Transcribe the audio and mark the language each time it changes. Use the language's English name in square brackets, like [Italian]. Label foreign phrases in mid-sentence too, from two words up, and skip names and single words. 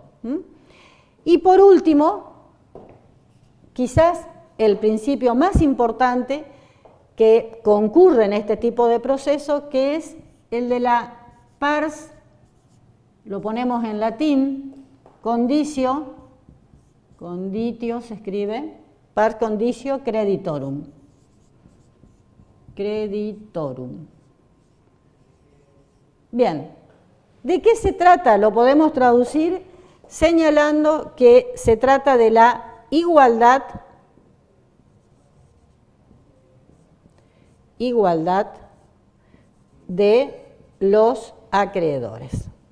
[Spanish] Y por último, quizás el principio más importante que concurre en este tipo de proceso, que es el de la pars, lo ponemos en latín, conditio se escribe, [Latin] pars conditio creditorum. [Spanish] Bien, ¿de qué se trata? Lo podemos traducir señalando que se trata de la igualdad de los acreedores.